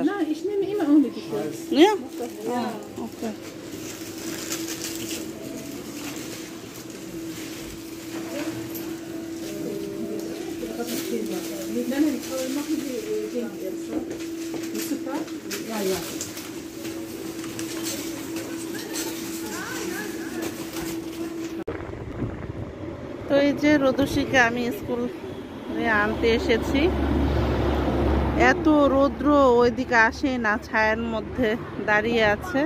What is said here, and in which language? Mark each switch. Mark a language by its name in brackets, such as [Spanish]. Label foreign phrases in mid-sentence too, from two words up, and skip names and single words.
[German] Nein, ich nehme immer ohne Decke. Ja? Ah, okay. Nein, machen Sie den jetzt. Ist super? Ja, ja. [Bangla] তো এই যে রোদসিকে আমি স্কুল আনতে এসেছি। এত রৌদ্র, ওইদিকে আসে না, ছায়ার মধ্যে দাঁড়িয়ে আছে।